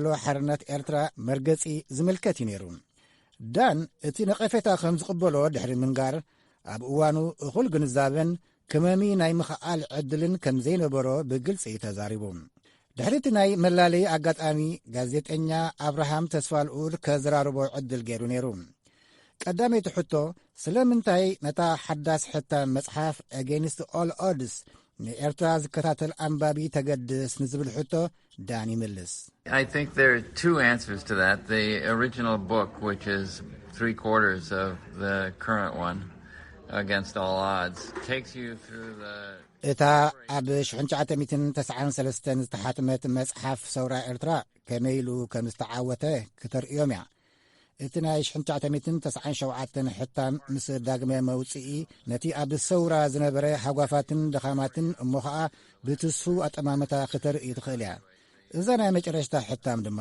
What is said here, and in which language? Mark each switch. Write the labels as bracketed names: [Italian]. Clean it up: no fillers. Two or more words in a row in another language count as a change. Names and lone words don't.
[Tigrinya] ሓርነት ኤርትራ መርገጺ ዝምልከት እዩ ነይሩ። ዳን እቲ ነቐፌታ ከም ዝቕበሎ ድሕሪ ምንጋር ኣብ እዋኑ እኹል ግንዛበን ከመሚ ናይ ምኽኣል ዕድልን ከም ዘይነበሮ ብግልፂ ተዛሪቡ። ድሕሪቲ ናይ መላለይ ኣጋጣሚ ጋዜጠኛ ኣብርሃም ተስፋልኡል ከዘራርቦ ዕድል ገይሩ ነይሩ። ቀዳመይቲ ሕቶ ስለምንታይ ነታ ሓዳስ ሕታም መጽሓፍ ኣጌንስት ኦል ኦድስ ንኤርትራ ዝከታተል ኣንባቢ ተገድስ ንዝብል ሕቶ ዳን ይምልስ። [English] I think there are two answers to that. The original book, which is 3/4 of the current one, Against All Odds, takes you through the... [Tigrinya] እታ ኣብ 1993 ዝተሓተመት መጽሓፍ ሰውራ ኤርትራ ከመይሉ ከም ዝተዓወተ ክተርእዮም እያ። እቲ ናይ 1997 ሕታም ምስ ዳግመ መውፅኢ ነቲ ኣብ ሰውራ ዝነበረ ሓጓፋትን ደኻማትን እሞ ኸዓ ብትስፉ ኣጠማመታ ክተርኢ ትኽእል እያ። እዛ ናይ መጨረሽታ ሕታም ድማ